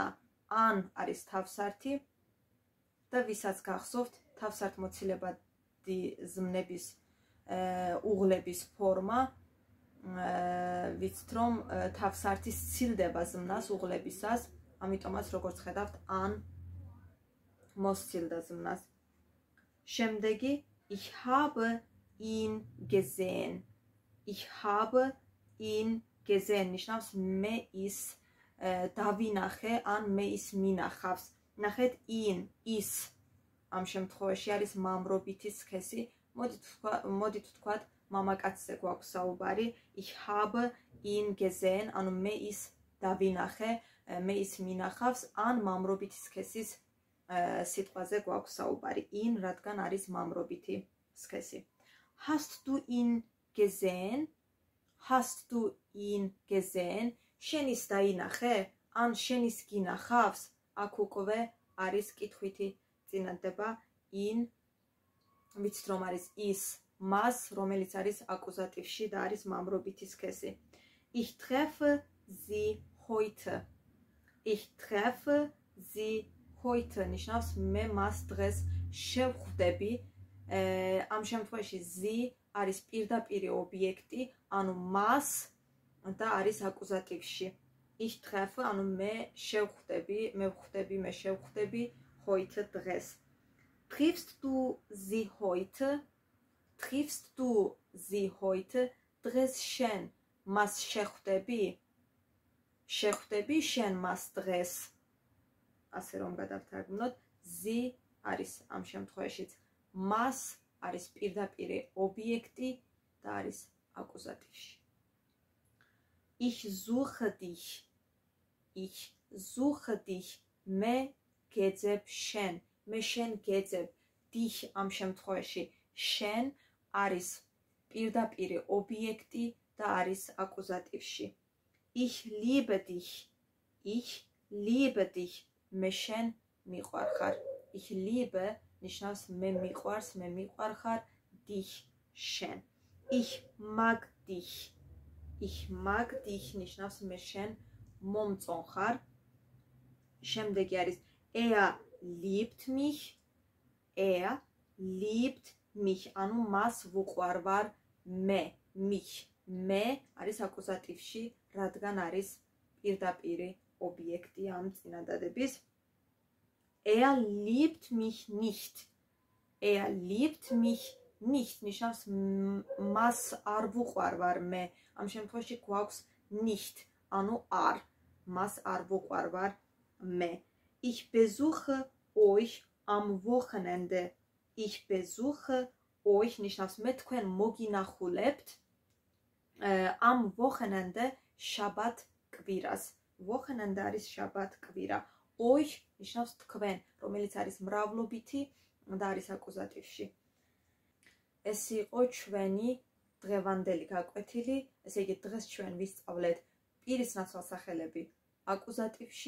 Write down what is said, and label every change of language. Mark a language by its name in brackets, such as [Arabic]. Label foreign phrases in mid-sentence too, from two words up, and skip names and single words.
[Georgian] an არის თავსართი და ვისაც გახსოვთ თავსართმოცილებადი ზმნების უღლების ფორმა, ვიცით რომ თავსართი სცილდება ზმნას უღლებისას, ამიტომაც როგორც ხედავთ an მოსცილდა ზმნას. [German] შემდეგი ich habe ihn gesehen. Ich habe ihn gesehen [Georgian] ნიშნავს მე ის დავინახე ან მე ის მინახავს. ნახეთ ihn ის ამ შემთხვევაში არის მამრობითი სქესი. მოდით ვთქვათ მამაკაცზე გვაქვს საუბარი. [German] Ich habe ihn gesehen, [Georgian] ანუ მე ის დავინახე, მე ის მინახავს, ან მამრობითი სქესის სიტყვაზე გვაქვს საუბარი. ihn, რადგან არის მამრობითი სქესი. [German] Hast du ihn gesehen? Hast du ihn gesehen? [Georgian] შენ ის დაინახე? ან შენ ის გინახავს? აქ უკვე არის კითხვითი წინადადება ihn, ვიცით რომ არის ის მას, რომელიც არის აკუზატივში და არის მამრობითი სქესი. [German] Ich treffe sie heute. Ich treffe sie heute [Georgian] ნიშნავს მე მას დღეს შევხვდები. ამ შემთხვევაში sie არის პირდაპირი ობიექტი, ანუ მას და არის აკუზატივში. [German] Ich treffe, [Georgian] ანუ მე შევხვდები, მე ვხვდები, მე შევხვდები heute დღეს. [German] Triffst du sie heute? Triffst du sie heute? [Georgian] დღეს შენ მას შეხვდები? შეხვდები შენ მას დღეს? ასე რომ გადავთარგმნოთ, sie არის ამ შემთხვევაშიც მას არის პირდაპირი ობიექტი და არის აკუზატივში. [German] Ich suche dich. Ich suche dich. [Georgian] მე გეძებ შენ. მე შენ გეძებ. dich ამ შემთხვევაში შენ არის პირდაპირი ობიექტი და არის აკუზატივში. [German] Ich liebe dich. Ich liebe dich. [Georgian] მე შენ მიყვარხარ. [German] Ich liebe [Georgian] ნიშნავს მე მიყვარს, მე მიყვარხარ, dich შენ. [German] Ich mag dich. Ich mag dich [Georgian] ნიშნავს მე შენ მომწონხარ. შემდეგი არის [German] er liebt mich, er liebt mich, [Georgian] ანუ მას ვუყვარ ვარ მე, mich, მე არის აკუზატივში, რადგან არის პირდაპირი ობიექტი ამ წინადადების. [German] Er liebt mich nicht, er liebt mich nicht, [Georgian] ნიშნავს მას არ ვუყვარ ვარ მე, ამ შემთხვევაში გვაქვს nicht, ანუ არ, მას არ ვუყვარ ვარ მე. [German] Ich besuche euch am Wochenende, ich besuche euch, [Georgian] ნიშნავს მე თქვენ მოგინახულებთ [German] am Wochenende, [Georgian] შაბათ კვირას. Wochenende არის შაბათ კვირა. euch ნიშნავს თქვენ, რომელიც არის მრავლობითი და არის აკუზატივში. ეს იყო ჩვენი დღევანდელი გაკვეთილი, ესე იგი დღეს ჩვენ ვისწავლეთ პირის ნაცვალსახელები აკუზატივში.